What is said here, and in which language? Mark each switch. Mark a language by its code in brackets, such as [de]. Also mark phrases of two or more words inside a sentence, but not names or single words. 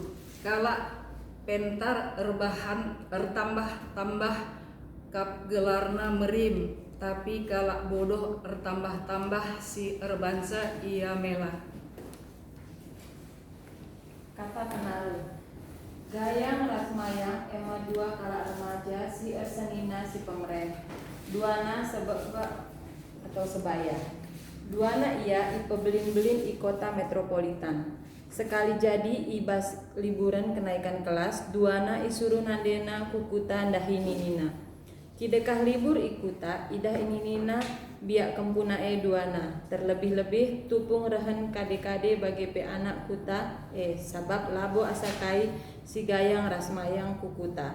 [btx] Kalak pentar erbahan ertambah-tambah kap gelarna merim, tapi kalak bodoh ertambah-tambah si erbansa ia melah. Kata penaruh gayang rasmayang ema dua kalak remaja si ersenina si pemereh duana sebab atau sebaya duana ia ipebelin-belin i kota metropolitan. Sekali jadi ibas liburan kenaikan kelas, duana isuruh nandena kukuta ndahininina. Kidekah libur ikuta, idah ininina biak kempunae duana. Terlebih-lebih tupung rehen kade-kade bagi pe anak kuta, sabab labo asakai si gayang rasmayang kukuta.